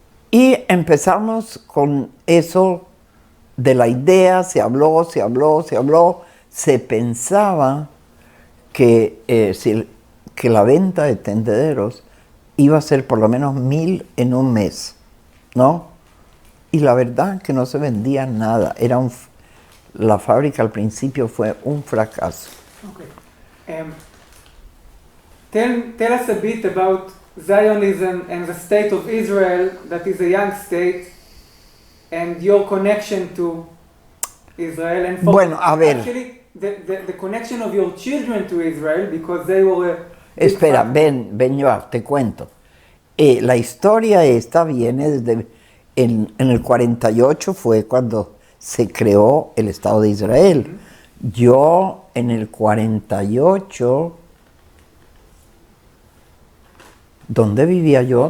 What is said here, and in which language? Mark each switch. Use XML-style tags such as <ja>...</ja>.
<es>Y empezamos con eso de la idea, se habló, se pensaba que la venta de tendederos iba a ser por lo menos 1000 en un mes, ¿no? Y la verdad que no se vendía nada. La fábrica al principio fue un fracaso.</es> <en>Okay. Tell us a bit about Zionism and the state of Israel, that is a young state, and your connection to Israel. And</en> <es>Bueno, a ver.</es> <en>Actually, the connection of your children to Israel, because they were...</en> <es>Espera, ven, Joab, te cuento. La historia esta viene desde, en el 48 fue cuando se creó el Estado de Israel. Yo en el 48, ¿dónde vivía yo?</es>